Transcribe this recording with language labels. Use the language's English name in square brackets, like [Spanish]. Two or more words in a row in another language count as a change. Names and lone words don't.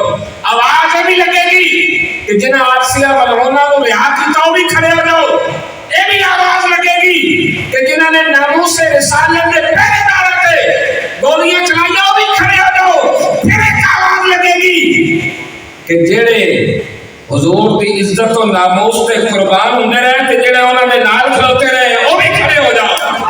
[Urdu] آواز یہ بھی لگے گی کہ جنہ آسیہ ملعونہ کو رہا کیتا ہو بھی کھڑے ہو جاؤ. یہ بھی آواز لگے گی کہ جنہوں نے ناموس رسالت کے پہرے دار پہ گولیاں چلائی ہو بھی کھڑے ہو جاؤ. [Punjabi] پھر ایک آواز لگے گی کہ جڑے حضور کی عزت و ناموس تے قربان ہوندے رہے تے جڑے انہاں دے نال کھلوتے رہے [Urdu] وہ بھی کھڑے ہو جاؤ.